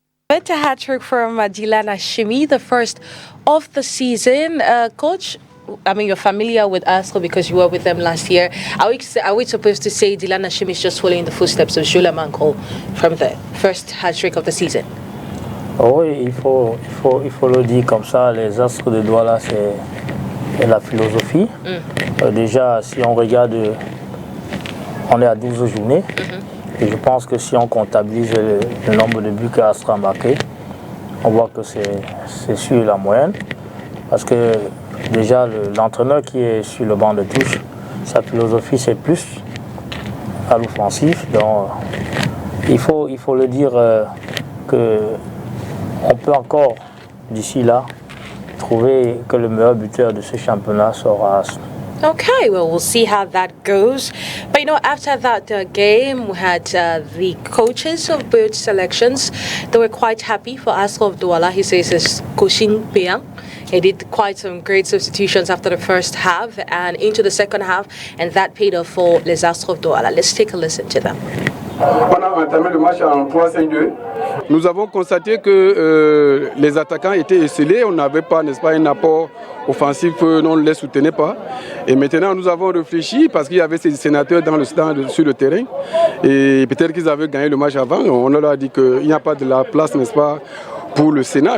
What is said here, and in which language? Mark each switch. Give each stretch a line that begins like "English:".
English: A hat-trick from Dilana Shimi, the first of the season. Coach, I mean, you're familiar with Astres because you were with them last year. Are we supposed to say Dilana Shimi is just following the footsteps of Jules Mancol from the first hat-trick of the season?
French: Oui, il faut le dire comme ça. Les Astres de Douala, c'est la philosophie. Déjà, si on regarde, on est à 12 journées. Et je pense que si on comptabilise le nombre de buts qu'Astres a marqué, on voit que c'est sur la moyenne. Parce que déjà, l'entraîneur qui est sur le banc de touche, sa philosophie, c'est plus à l'offensif. Donc, il faut le dire qu'on peut encore, d'ici là, trouver que le meilleur buteur de ce championnat sera Astres.
English: Okay, well, we'll see how that goes. But, you know, after that game, we had the coaches of both selections. They were quite happy for Asra of Douala. He says it's Koshin Piang. He did quite some great substitutions after the first half and into the second half, and that paid off for Les Astres of Douala. Let's take a listen to them.
French: On a entamé le match en 3-5-2. Nous avons constaté que les attaquants étaient esselés. On n'avait pas, n'est-ce pas, un apport offensif, on ne les soutenait pas. Et maintenant, nous avons réfléchi parce qu'il y avait ces sénateurs dans le stand sur le terrain. Et peut-être qu'ils avaient gagné le match avant. On leur a dit qu'il n'y a pas de la place, n'est-ce pas, pour le Sénat.